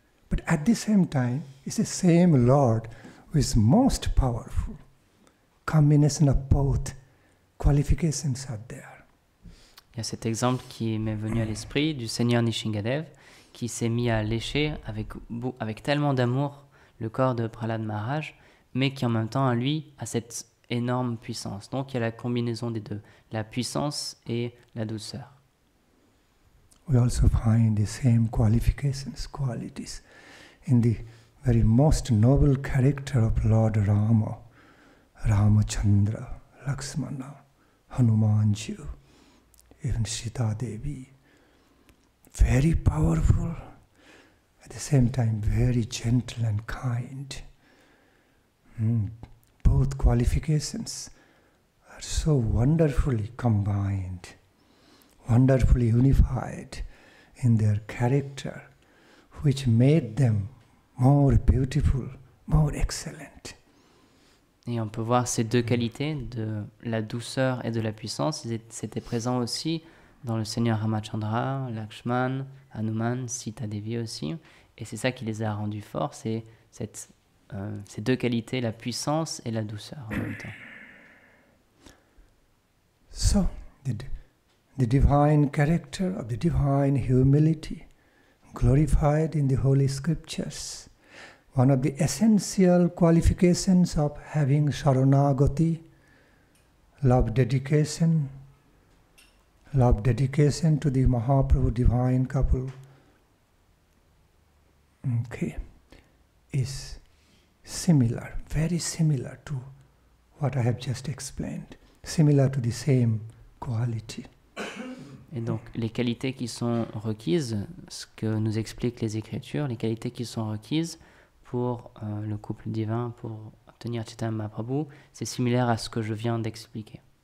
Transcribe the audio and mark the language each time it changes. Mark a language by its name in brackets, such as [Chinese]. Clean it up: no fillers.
[English] But at the same time, it's the same Lord who is most powerful. Combination of both qualifications are there. [French] Il y a cet exemple qui m'est venu à l'esprit du Seigneur Nrsimhadev qui s'est mis à lécher avec tellement d'amour le corps de Prahlad Maharaj, mais qui en même temps, à lui, a cette énorme puissance. Donc il y a la combinaison des deux, la puissance et la douceur. [English] We also find the same qualities in the very most noble character of Lord Rama, Ramachandra, Lakshmana, Hanumanji, even Sita Devi. Very powerful, at the same time very gentle and kind. Both qualifications are so wonderfully combined, wonderfully unified in their character, which made them more beautiful, more excellent. [French] Et on peut voir ces deux qualités, de la douceur et de la puissance, c'était présent aussi dans le Seigneur Ramachandra, Lakshman, Hanuman, Sita Devi aussi. Et c'est ça qui les a rendus forts, c'est ces deux qualités, la puissance et la douceur en même temps. [English] So, the divine character of the divine humility glorified in the Holy Scriptures. One of the essential qualifications of having Sharanagati, love dedication to the Mahaprabhu divine couple, is similar, very similar to what I have just explained, similar to the same quality. [French] Et donc, les qualités qui sont requises, ce que nous expliquent les Écritures, les qualités qui sont requises pour le couple divin, pour obtenir Chaitanya Mahaprabhu, c'est similaire à ce que je viens d'expliquer.